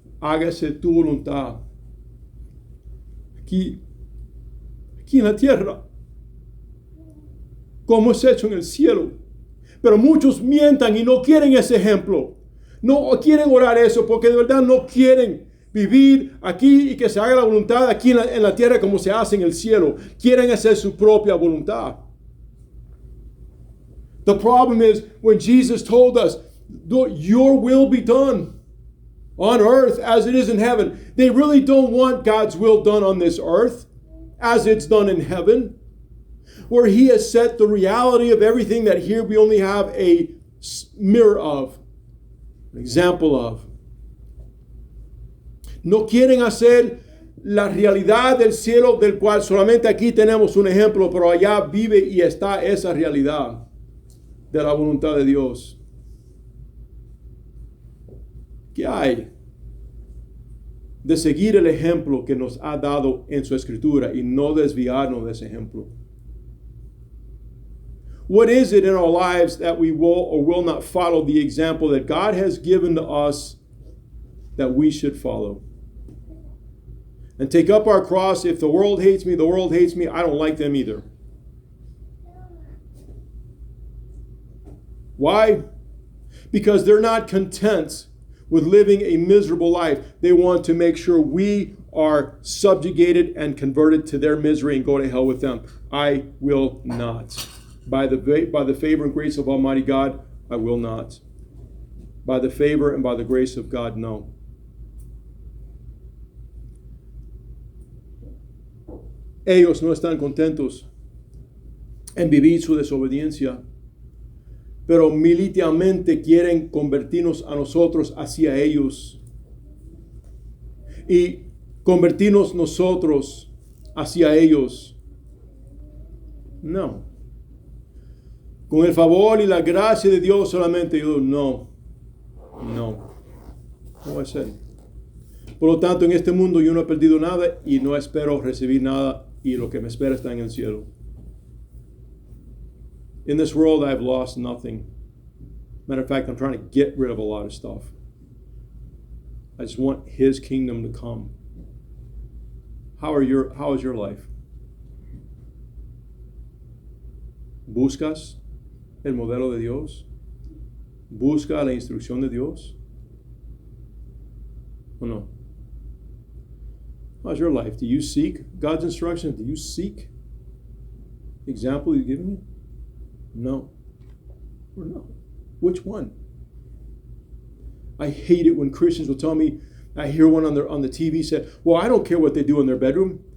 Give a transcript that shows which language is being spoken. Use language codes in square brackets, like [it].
[es] hágase tu voluntad. Aquí en la tierra, como es hecho en el cielo. Pero muchos mientan y no quieren ese ejemplo. No quieren orar eso porque de verdad no quieren vivir aquí y que se haga la voluntad aquí en la tierra como se hace en el cielo. Quieren hacer su propia voluntad. [en] The problem is when Jesus told us, your will be done on earth as it is in heaven. They really don't want God's will done on this earth as it's done in heaven, where He has set the reality of everything that here we only have a mirror of, an example of. [es] No quieren hacer la realidad del cielo, del cual solamente aquí tenemos un ejemplo, pero allá vive y está esa realidad de la voluntad de Dios. ¿Qué hay de seguir el ejemplo que nos ha dado en su escritura y no desviarnos de ese ejemplo? [en] What is it in our lives that we will or will not follow the example that God has given to us that we should follow? And take up our cross. If the world hates me, the world hates me. I don't like them either. Why? Because they're not content with living a miserable life. They want to make sure we are subjugated and converted to their misery and go to hell with them. I will not. By the favor and grace of Almighty God, I will not. By the favor and by the grace of God, no. [es] Ellos no están contentos en vivir su desobediencia, pero militarmente quieren convertirnos a nosotros hacia ellos y convertirnos nosotros hacia ellos. No. Con el favor y la gracia de Dios solamente yo no va a ser. Por lo tanto, en este mundo yo no he perdido nada y no espero recibir nada y lo que me espera está en el cielo. [en] In this world, I've lost nothing. Matter of fact, I'm trying to get rid of a lot of stuff. I just want His kingdom to come. How is your life? [es] ¿Buscas el modelo de Dios? ¿Busca la instrucción de Dios? ¿O no? [en] How's your life? Do you seek God's instruction? Do you seek the example He's given you? No. Or no? Which one? I hate it when Christians will tell me, I hear one on the TV say, well, I don't care what they do in their bedroom.